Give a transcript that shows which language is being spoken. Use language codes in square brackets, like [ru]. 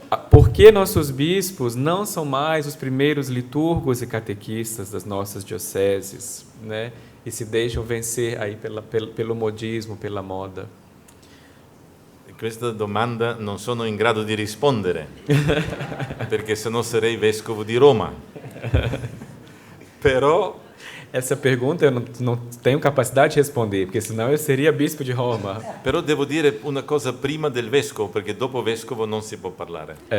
[pt] Por que nossos bispos não são mais os primeiros liturgos e catequistas das nossas dioceses, né? E se deixam vencer aí pelo modismo, pela moda? [it] Questa domanda non sono in grado di rispondere, perché sennò sarei vescovo di Roma. Però [pt] essa pergunta eu não tenho capacidade de responder, porque senão eu seria bispo de Roma. [it] Però devo dire una cosa prima del vescovo, perché dopo vescovo non si può parlare.